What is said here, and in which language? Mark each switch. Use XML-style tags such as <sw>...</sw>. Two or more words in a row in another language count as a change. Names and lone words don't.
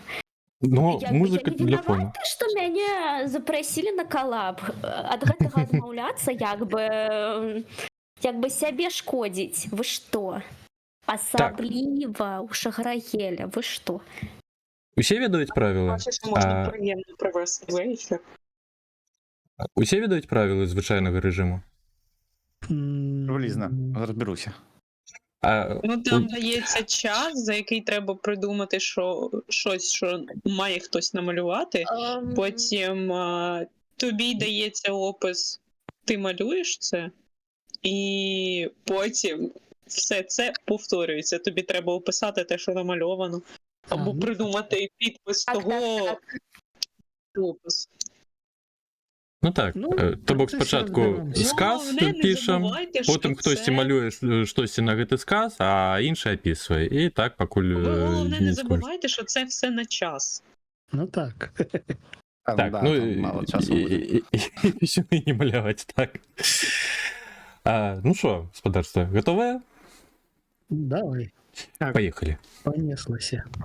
<be>Ну, Як бы музыка я не для фону. вінавата, што мяне запрасілі на калаб. Ад гэтага адмаўляцца як бы сябе шкодзіць. Вы што? Асабліва ў Шаграеля. Вы што? Усе ведаюць правілы?</be> <uk>Бачиш, можна А, приємно провести вечір.</uk> <be>усе ведаюць правілы звычайнага рэжыму?</be> <uk>Влізна, розберуся. А, Ну там дається час, за який треба придумати щось, що має хтось намалювати. Потім тобі дається опис, ти малюєш це, і потім все це повторюється. Тобі треба описати те, що намальовано, або ну, придумати підпис Так, того так, опису. ну так, Ну,</uk> <be>то бок процес спачатку</be> <uk>розберемся.</uk> <be>сказ</be> <uk>Головне, не</uk> <be>пішам,</be> <uk>забувайте, що</uk> <be>потым хтось</be> <uk>це-</uk> <be>малюе штосьці на гэты сказ, а іншы апісвае. І так пакуль</be> <uk>Ви головне не</uk> <be>не скончыць.</be> <uk>забувайте, що це все на час. Ну так. Так, да, ну там мало часу буде.</uk> <be>і все не маляваць, так.</be> <uk>Ну що, господарство, готове? Давай, Поїхали. понеслося.</uk>